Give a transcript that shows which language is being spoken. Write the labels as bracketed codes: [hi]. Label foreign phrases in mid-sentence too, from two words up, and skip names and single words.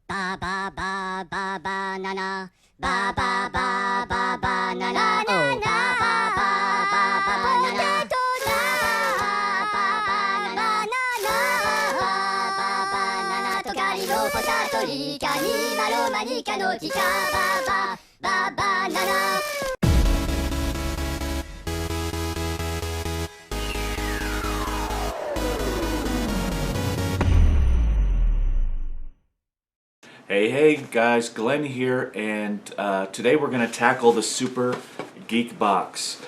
[en] ba ba ba banana. Ba ba ba ba banana. Oh, ba ba ba ba banana. Potato banana. Tokari no potato rika ni malo manika no chika. Ba ba ba banana. Hey guys, Glenn here, and today we're going to tackle the Super Geek box.